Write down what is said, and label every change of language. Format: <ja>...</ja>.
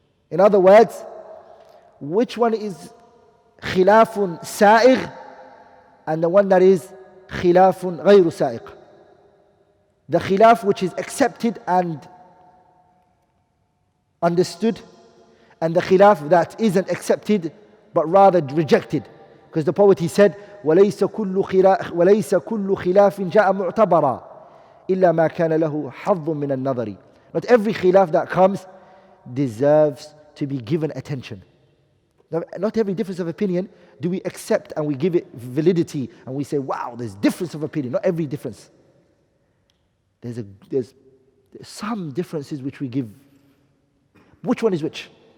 <en>In other words, which one is khilafun sa'igh and the one that is khilafun ghayru sa'igh? The khilaf which is accepted and understood, and the khilaf that isn't accepted but rather rejected. Because the poet, he said,</en> <ar>وَلَيْسَ كُلُّ خِلَافٍ جَاءَ مُعْتَبَرًا إِلَّا مَا كَانَ لَهُ حَظٌّ مِّنَ النَّظَرِ.</ar> <en>Not every khilaf that comes deserves to be given attention. Not every difference of opinion do we accept and we give it validity and we say, wow, there's difference of opinion. Not every difference. There's some differences which we give. Which one is which?</en>